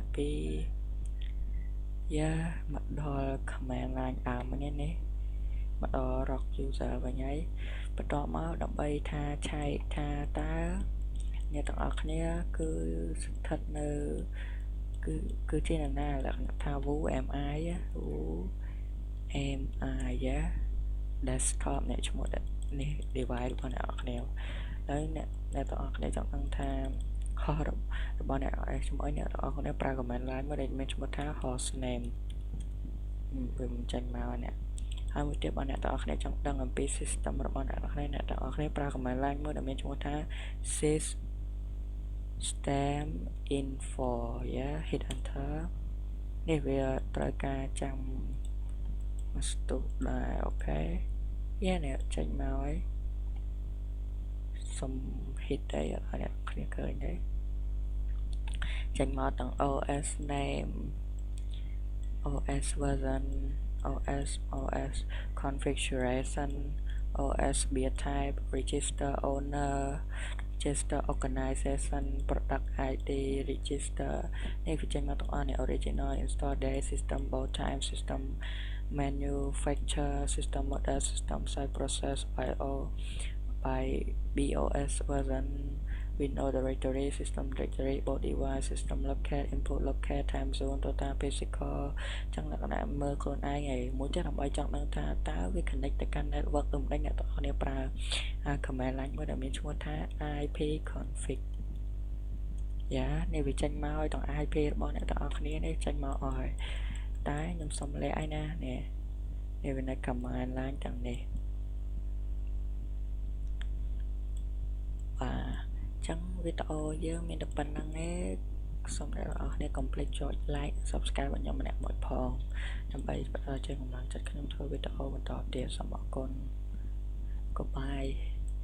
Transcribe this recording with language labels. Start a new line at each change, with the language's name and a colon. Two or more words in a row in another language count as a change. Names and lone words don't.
Khmer: 2 យ៉ាមកដល់
English: command line
Khmer: ដើមវិញនេះមកដល់
English: rock user
Khmer: វិញហើយបន្តមកដើម្បីថាឆែកថាតើអ្នកទាំងអស់គ្នាគឺស្ថិតនៅគឺជានរណាលក្ខណៈថា
English: who am I
Khmer: desktop អ្នកឈ្មោះនេះ device របស់អ្នកទាំងអស់គ្នាហើយអ្នកទាំងអស់គ្នាចង់ដឹងថា host របស់អ្នកឈ្មោះអ្នកទាំងអស់គ្នាប្រើ
English: command line
Khmer: មួយដែលមានឈ្មោះថា
English: host name
Khmer: វាមិនចាញ់មកអ្នកហើយមួយទៀតបងអ្នកទាំងអស់គ្នាចង់ដឹងអំពី system របស់អ្នកទាំងអស់គ្នាប្រើ
English: command line
Khmer: មួយដែលមានឈ្មោះថា
English: system info hit enter
Khmer: នេះវាត្រូវការចាំមកស្ទុះដែរអូខេនេះចេញមកហើយសុំ hit ដែរឲ្យអ្នកគ្នាឃើញដែរចេញ មកទាំង
English: OS name OS version OS configuration OS build type register owner register organization product ID register
Khmer: នេះវាចេញមក ទាំងអស់នេះ
English: original install date system boot time system manufacturer system model system site process by BOS version Windows directory system directory boot device system locate input locate time zone total physical
Khmer: ចឹងលក្ខណៈមើលខ្លួនឯងហើយមួយទៀតដើម្បីចង់ដឹងថាតើវា connect ទៅកាន់ network ទំនិញអ្នកទាំងអស់គ្នាប្រើ
English: command line
Khmer: មួយដែលមានឈ្មោះថា
English: ipconfig
Khmer: នេះវាចេញមកឲ្យទាំង IP របស់អ្នកទាំងអស់គ្នានេះចេញមកអស់ហើយតែខ្ញុំសុំលាក់ឲ្យណានេះវានៅ
English: command line
Khmer: ទាំងនេះចឹងវីដេអូយើងមានតែប៉ុណ្្នឹងទេសូមអ្នកទាំងអស់គ្នាកុំភ្លេចចុច
English: like subscribe
Khmer: របស់ខ្ញុំម្នាក់មួយផងដើម្បីបន្តជួយកម្លាំងចិត្តខ្ញុំធ្វើវីដេអូបន្តទៀតសូមអរគុណ Goodbye